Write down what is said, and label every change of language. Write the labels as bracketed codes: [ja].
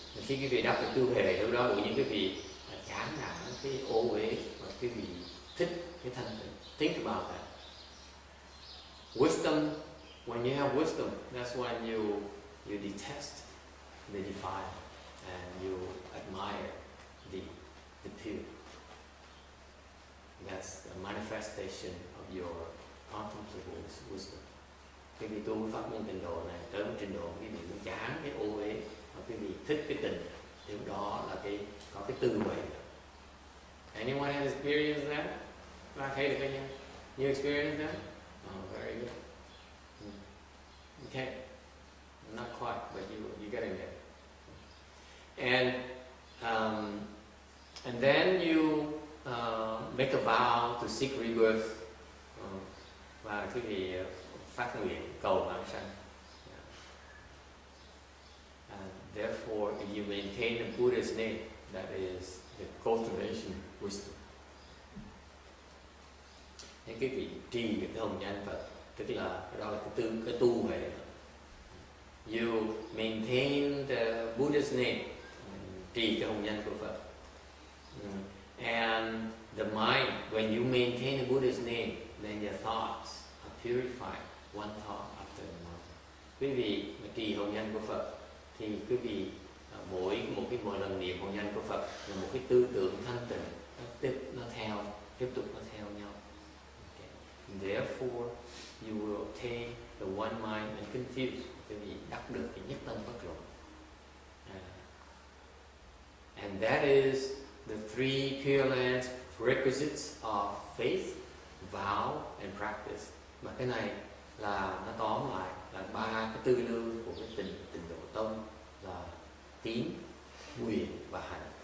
[vi] Khi quý vị đắc được tư huệ, lúc đó những quý vị chán nản cái ô uế, và quý vị thích cái thanh tịnh. [en] Think about that. Wisdom. When you have wisdom, that's when you detest the defiled and you admire the pure. That's a manifestation of your contemplative wisdom. [vi] Khi vị tu pháp môn tịnh độ này tới một trình độ quý vị cũng chán cái ô uế, và quý vị thích cái tịnh, thì đó là có cái tư huệ. [en] Anyone has experienced that? You experienced that? Oh, very good. Okay, not quite, but you getting there. And then you make a vow to seek rebirth, [vi] và quý vị phát nguyện cầu vãng sanh. [en] And therefore, if you maintain the Buddha's name, that is the cultivation wisdom. [vi] Nên quý vị trì được cái hồng danh Phật, tức là đó là cái tu huệ. [en] You maintain the Buddha's name, [vi] trì cái hồng danh của Phật. [en] And the mind, when you maintain the Buddha's name, then your thoughts are purified one thought after another. [vi] Quý vị mà trì hồng danh của Phật thì quý vị mỗi lần niệm hồng danh của Phật là một cái tư tưởng thanh tịnh, nó tiếp tục theo nhau. [en] Okay. Therefore, you will obtain the one mind unconfused. [vi] Quý vị đắc được cái nhất tâm bất loạn. [en] And that is the three Pure Land's requisites of faith, vow and practice. [vi] Mà cái này là nó tóm lại là 3 cái tư lương của cái tịnh độ tông là tín, nguyện và hành.